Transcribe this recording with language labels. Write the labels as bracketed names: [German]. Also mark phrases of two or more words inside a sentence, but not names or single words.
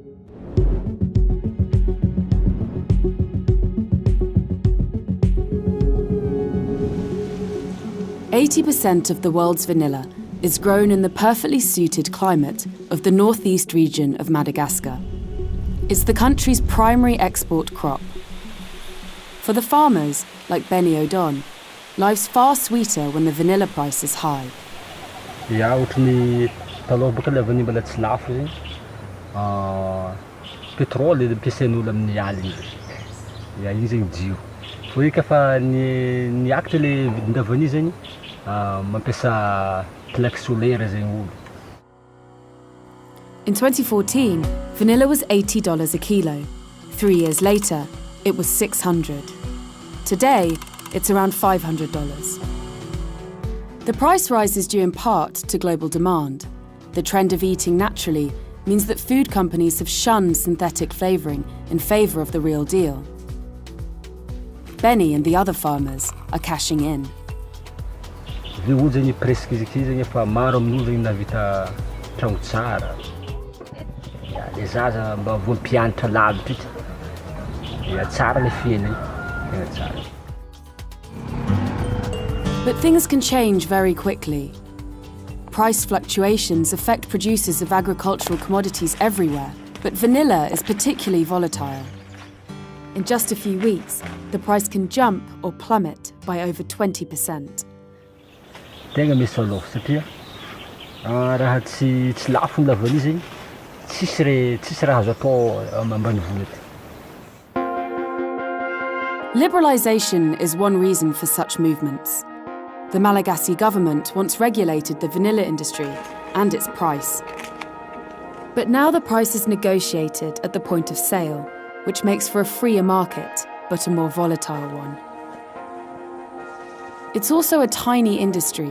[English] "80% of the world's vanilla is grown in the perfectly suited climate of the northeast region of Madagascar. It's the country's primary export crop. For the farmers, like Benny Odon, life's far sweeter when the vanilla price is high. [Malagasy] Ja, ohatran'ny taloha boka ilay vanilla mbola tsy lafo zegny. Pétrole ampiasain'olo amin'ny aligny. Ja, igny zegny jio. Fa ika fa niakatra ilay vidinà vanille zegny, mampiasa [French] plaque solaire [Malagasy] zegny olo. [English] In 2014, vanilla was $80 a kilo. 3 years later, it was $600. Today, it's around $500. The price rise is due in part to global demand. The trend of eating naturally means that food companies have shunned synthetic flavouring in favour of the real deal. Benny and the other farmers are cashing in. [Malagasy] Io olo zegny presque izy ity zegny efa maro amin'olo zegny navita tragno tsara. Ja, le zaza mba vao mpianatra lavitra ity. Ja, tsara le fiainany, tena tsara. [English] But things can change very quickly. Price fluctuations affect producers of agricultural commodities everywhere, but vanilla is particularly volatile. In just a few weeks, the price can jump or plummet by over 20%. [Malagasy] Tegna misy aloha satria raha tsy lafo ny vanille zegny, tsisy raha azo atao ambanivola aty. [English] Liberalisation is one reason for such movements. The Malagasy government once regulated the vanilla industry and its price. But now the price is negotiated at the point of sale, which makes for a freer market, but a more volatile one. It's also a tiny industry.